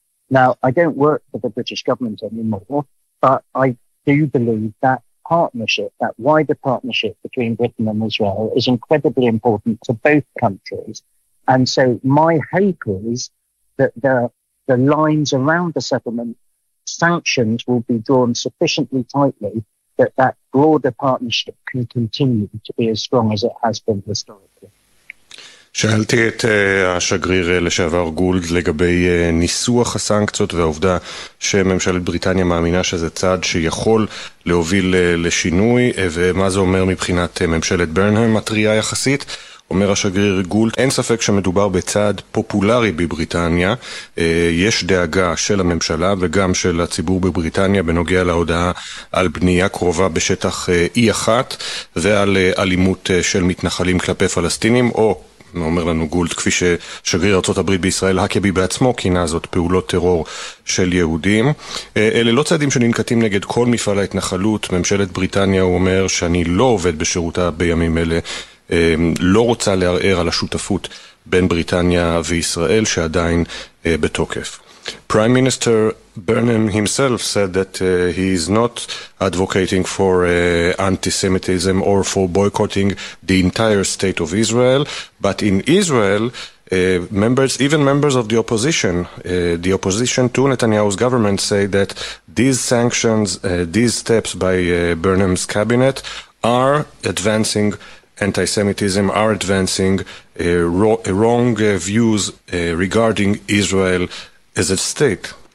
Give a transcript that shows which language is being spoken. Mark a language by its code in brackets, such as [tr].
[en] Now, I don't work for the British government anymore, but I do believe that partnership, that wider partnership between Britain and Israel, is incredibly important to both countries. And so my hope is that the lines around the settlement sanctions will be drawn sufficiently tightly that that broader partnership can continue to be as strong as it has been historically. [he] שאלתי את השגריר לשעבר גולד לגבי ניסוח הסנקציות והעובדה שממשלת בריטניה מאמינה שזה צעד שיכול להוביל לשינוי, ומה זה אומר מבחינת ממשלת ברנהם מטריה יחסית. אומר השגריר גולד, אין ספק שמדובר בצעד פופולרי בבריטניה, יש דאגה של הממשלה וגם של הציבור בבריטניה בנוגע להודעה על בנייה קרובה בשטח E1 ועל אלימות של מתנחלים כלפי פלסטינים, או אומר לנו גולד, כפי ששגריר ארצות הברית בישראל הקבי בעצמו כינה זאת, פעולות טרור של יהודים. אלה לא צעדים שננקטים נגד כל מפעל ההתנחלות. ממשלת בריטניה, הוא אומר, שאני לא עובד בשירותה בימים אלה, לא רוצה לערער על השותפות בין בריטניה וישראל שעדיין בתוקף. [en] Prime Minister Burnham himself said that he is not advocating for anti-Semitism or for boycotting the entire state of Israel, but in Israel even members of the opposition, to Netanyahu's government, say that these sanctions, these steps by Burnham's cabinet are advancing anti-Semitism, are advancing wrong views regarding Israel as a state.